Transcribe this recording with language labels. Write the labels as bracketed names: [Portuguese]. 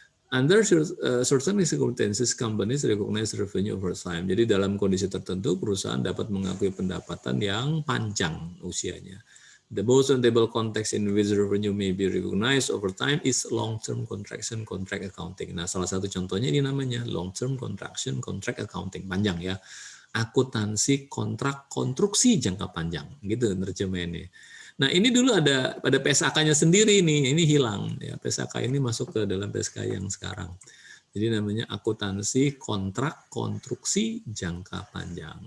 [English] Under certain circumstances, companies recognize revenue over time. [Indonesian] Jadi dalam kondisi tertentu perusahaan dapat mengakui pendapatan yang panjang usianya. [English] The most notable context in which revenue may be recognized over time is long-term contraction contract accounting. [Indonesian] Nah, salah satu contohnya ini namanya long-term contraction contract accounting, panjang ya. Akuntansi kontrak konstruksi jangka panjang, gitu terjemahannya. Nah, ini dulu ada PSAK-nya sendiri nih, ini hilang ya. PSAK ini masuk ke dalam PSK yang sekarang. Jadi namanya akuntansi kontrak konstruksi jangka panjang.